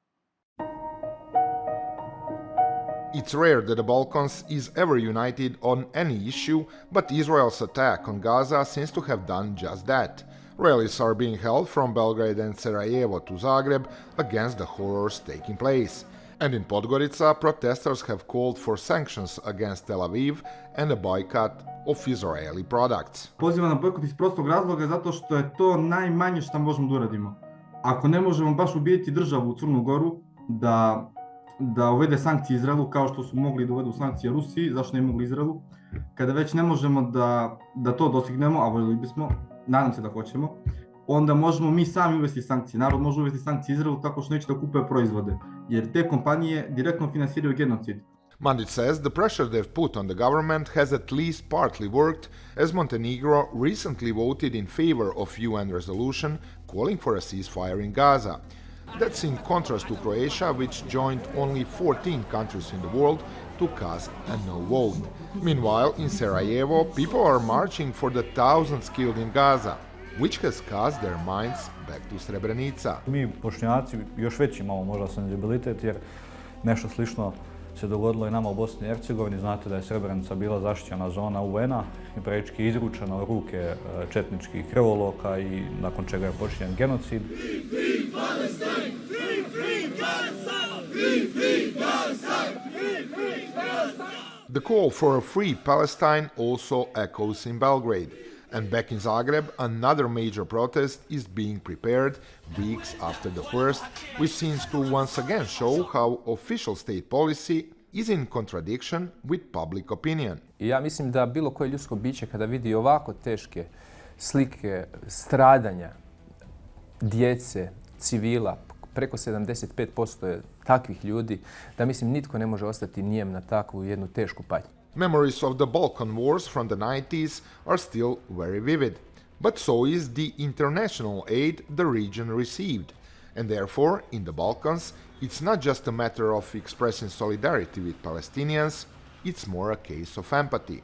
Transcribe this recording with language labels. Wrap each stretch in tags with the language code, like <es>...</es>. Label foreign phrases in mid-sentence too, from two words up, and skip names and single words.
<en>It's rare that the Balkans is ever united on any issue, but Israel's attack on Gaza seems to have done just that. Rallies are being held from Belgrade and Sarajevo to Zagreb against the horrors taking place. And in Podgorica, protesters have called for sanctions against Tel Aviv and a boycott of Israeli products.</en> <sr>Pozivam na bojkot iz prostog razloga zato što je to najmanje što možemo da uradimo. Ako ne možemo baš ubijeti državu u Crnu Goru da uvede sankcije Izraelu kao što su mogli da uvedu sankcije Rusiji, zašto ne mogli Izraelu? Kada već ne možemo da to dostignemo, a voljeli bismo, nadam se da hoćemo, onda možemo mi sami uvesti sankcije. Narod može uvesti sankcije Izraelu tako što neće da kupuje proizvode, jer te kompanije direktno finansiraju genocid.</sr> <en>Mandić says the pressure they've put on the government has at least partly worked, as Montenegro recently voted in favor of UN resolution calling for a ceasefire in Gaza. That's in contrast to Croatia, which joined only 14 countries in the world to cast a no vote. Meanwhile, in Sarajevo, people are marching for the thousands killed in Gaza, which has cast their minds back to Srebrenica.</en> <bs>Mi, Bošnjaci, još veći imamo možda senzibilitet, jer nešto slično se dogodilo i nama u Bosni i Hercegovini. Znate da je Srebrenica bila zaštićena zona UN-a i praktički izručena u ruke četničkih krvoloka i nakon čega je počinjen genocid.</bs> <en>The call for a free Palestine also echoes in Belgrade. And back in Zagreb, another major protest is being prepared weeks after the first, which seems to once again show how official state policy is in contradiction with public opinion.</en> <hr>I ja mislim da bilo koje ljudsko biće kada vidi ovako teške slike stradanja djece, civila, preko 75% je takvih ljudi, da mislim nitko ne može ostati nijem na takvu jednu tešku patnju.</hr> <en>Memories of the Balkan wars from the 90s are still very vivid, but so is the international aid the region received. And therefore, in the Balkans, it's not just a matter of expressing solidarity with Palestinians, it's more a case of empathy.</en>